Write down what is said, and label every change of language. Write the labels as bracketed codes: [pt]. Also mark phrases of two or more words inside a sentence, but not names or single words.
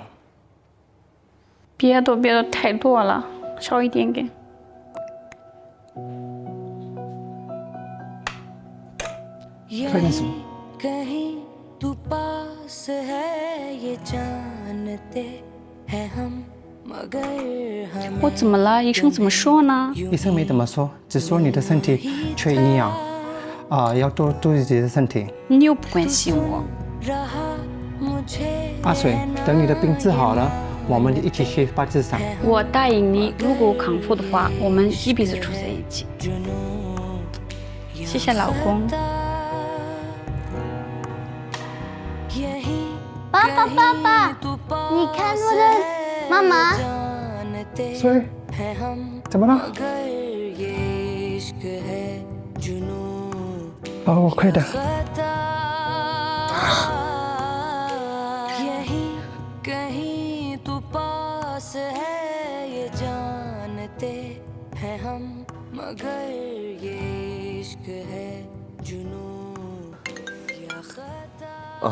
[zh] 别的太多了，少一点给。快点什么？ [hi] कहीं तू पास है ये जानते हैं हम मगर हम [zh] 我怎么了？医生怎么说呢？医生没怎么说，只说你的身体缺营养，要多注意自己的身体。你又不关心我。 [hi] रहा मुझे [zh] 阿水，等你的病治好了，我们一起去巴基斯坦。我答应你，如果我康复的话，我们一辈子住在一起。谢谢老公。爸爸爸爸，你看我的妈妈。水，怎么了？好，我快点。 [hi] कहीं तू पास है ये जानते हैं हम मगर ये इश्क है जुनून या खता।